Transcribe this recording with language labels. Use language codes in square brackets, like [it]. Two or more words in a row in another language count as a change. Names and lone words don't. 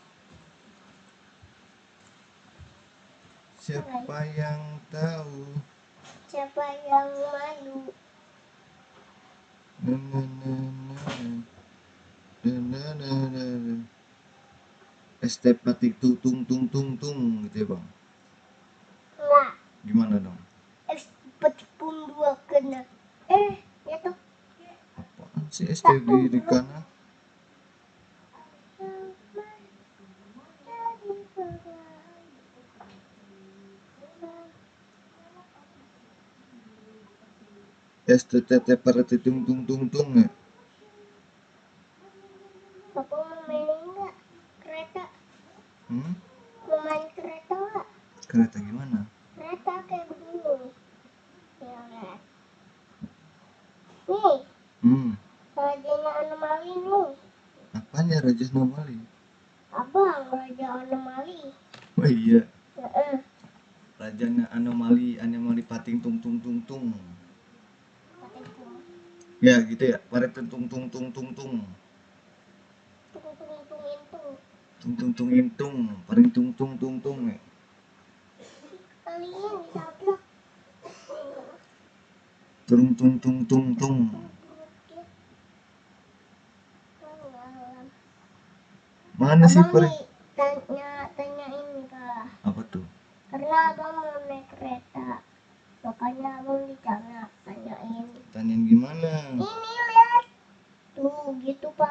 [id] Siapa yang tahu? Siapa yang malu? Na, na, na, na, na, na, na, na, na. Estepatik tung tung tung tung tung gitu ya bang? Enggak. Gimana dong? Estepatipum dua kena. Ya tuh. Apaan sih STG di kanan? STTT parati tung tung tung tung ya? Bapak mau main enggak? Kereta. Hmm? Mau main kereta enggak? Kereta gimana? Kereta kayak begini. Ya, lihat. Nih, rajanya anomali nih. Apanya Raja Nomali? Abang, raja anomali. Oh iya, Heeh. rajanya anomali pating tung tung tung tung. Patipum. Ya gitu ya, paret tung tung tung tung tung. Tung tung tung itu. Tung tung tung intung, paring tung tung tung tung ya. Kalian disablak. Turung tung tung tung tung. Mana sih Abang paring? nih tanya ini pak. Apa tuh? Karena abang mau naik kereta. Makanya abang tanyain. Tanyain gimana? Ini lihat. Tuh gitu pak.